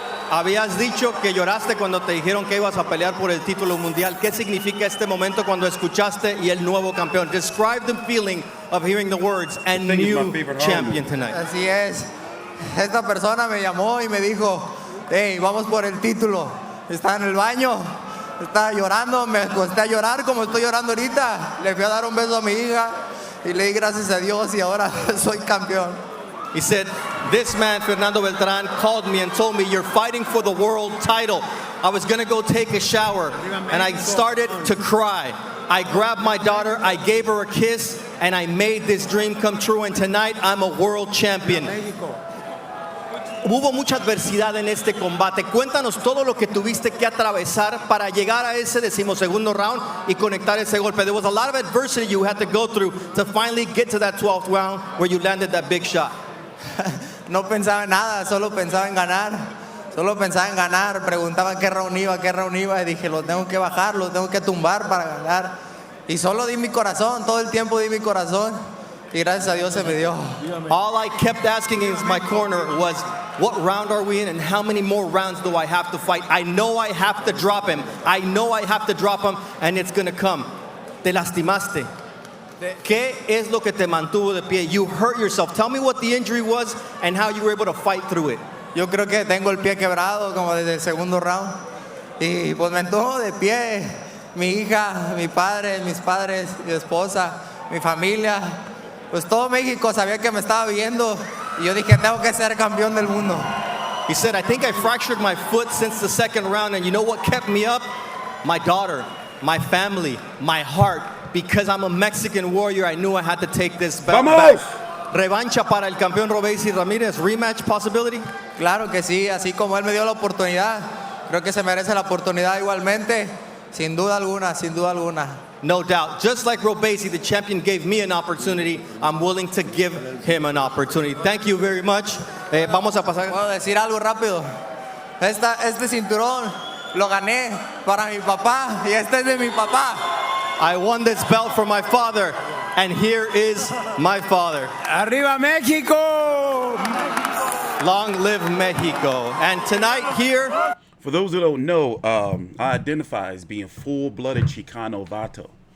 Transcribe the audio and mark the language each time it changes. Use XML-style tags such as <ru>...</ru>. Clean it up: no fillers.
<es>Habías dicho que lloraste cuando te dijeron que ibas a pelear por el título mundial. ¿Qué significa este momento cuando escuchaste y el nuevo campeón?</es> <en>Describe the feeling of hearing the words and new champion tonight.</en> <es>Así es. Esta persona me llamó y me dijo, hey, vamos por el título. Estaba en el baño, estaba llorando, me acosté a llorar como estoy llorando ahorita. Le fui a dar un beso a mi hija y le di gracias a Dios y ahora soy campeón.</es> <en>He said, this man, Fernando Beltran, called me and told me, you're fighting for the world title. I was going to go take a shower, and I started to cry. I grabbed my daughter, I gave her a kiss, and I made this dream come true, and tonight I'm a world champion.</en> <es>Hubo mucha adversidad en este combate. Cuéntanos todo lo que tuviste que atravesar para llegar a ese 12º round y conectar ese golpe.</es> <en>There was a lot of adversity you had to go through to finally get to that 12th round where you landed that big shot.</en> <es>No pensaba en nada, solo pensaba en ganar. Solo pensaba en ganar. Preguntaba qué round iba. Y dije, lo tengo que bajar, lo tengo que tumbar para ganar. Y solo di mi corazón, todo el tiempo di mi corazón. Y gracias a Dios se me dio.</es> <en>All I kept asking in my corner was, what round are we in and how many more rounds do I have to fight? I know I have to drop him. I know I have to drop him, and it's going to come.</en> <es>Te lastimaste. ¿Qué es lo que te mantuvo de pie?</es> <en>You hurt yourself. Tell me what the injury was and how you were able to fight through it.</en> <es>Yo creo que tengo el pie quebrado como desde el segundo round. Y pues me mantuvo de pie. Mi hija, mi padre, mis padres, mi esposa, mi familia. Pues todo México sabía que me estaba viendo. Y yo dije, tengo que ser campeón del mundo.</es> <en>He said, I think I fractured my foot since the second round. And you know what kept me up? My daughter, my family, my heart. Because I'm a Mexican warrior, I knew I had to take this belt back.</en> <es>Revancha para el campeón Robeisy Ramirez.</es> <en>Rematch possibility?</en> <es>Claro que sí, así como él me dio la oportunidad, creo que se merece la oportunidad igualmente, sin duda alguna, sin duda alguna.</es> <en>No doubt. Just like Robeisy, the champion gave me an opportunity, I'm willing to give him an opportunity. Thank you very much.</en> <es>Vamos a pasar. ¿Puedo decir algo rápido? Este cinturón lo gané para mi papá y este es de mi papá.</es> <en>I won this belt for my father, and here is my father.</en> <es>Arriba Mexico!</es> <en>Long live Mexico. And tonight here... For those who don't know, I identify as being full-blooded Chicano Vato.</en>